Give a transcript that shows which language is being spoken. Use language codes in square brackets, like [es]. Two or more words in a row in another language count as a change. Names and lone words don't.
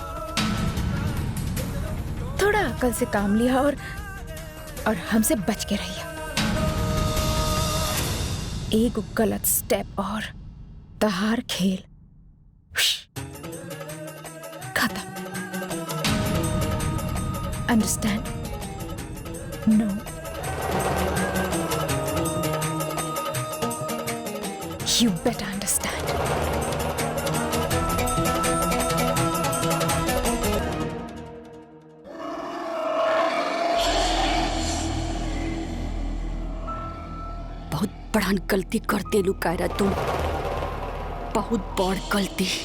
[bho] थोड़ा अकल से काम लिया और हमसे बच के रहिया। एक गलत स्टेप और तहार खेल खत्म। [en] Understand? No, you better understand. [bho] बहुत बड़ा गलती करते लू कायरा, तुम बहुत बड़ गलती।